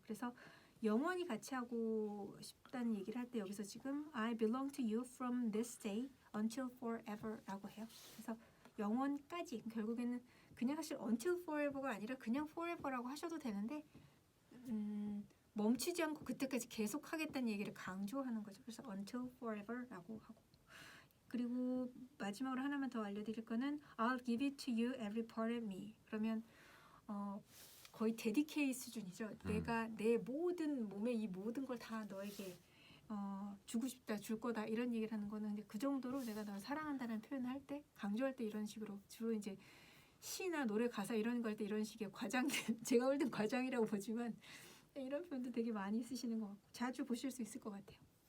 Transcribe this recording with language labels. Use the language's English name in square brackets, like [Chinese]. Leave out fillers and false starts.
[Korean] 그래서 영원히 같이 하고 싶다는 얘기를 할 때 여기서 지금 [English] I belong to you from this day until forever [Korean] 라고 해요. 그래서 영원까지 결국에는 그냥 사실 until forever가 아니라 그냥 forever라고 하셔도 되는데 멈추지 않고 그때까지 계속 하겠다는 얘기를 강조하는 거죠. 그래서 until forever라고 하고 그리고 마지막으로 하나만 더 알려드릴 거는 [English] I'll give it to you every part of me. [Korean] 그러면 거의 데디케이 수준이죠. 내가 내 모든 몸의 이 모든 걸 다 너에게 주고 싶다, 줄 거다 이런 얘기를 하는 거는 근데 그 정도로 내가 널 사랑한다는 표현을 할 때 강조할 때 이런 식으로 주로 이제 시나 노래 가사 이런 거 할 때 이런 식의 과장된 제가 볼 땐 과장이라고 보지만 이런 표현도 되게 많이 쓰시는 것 같고 자주 보실 수 있을 것 같아요.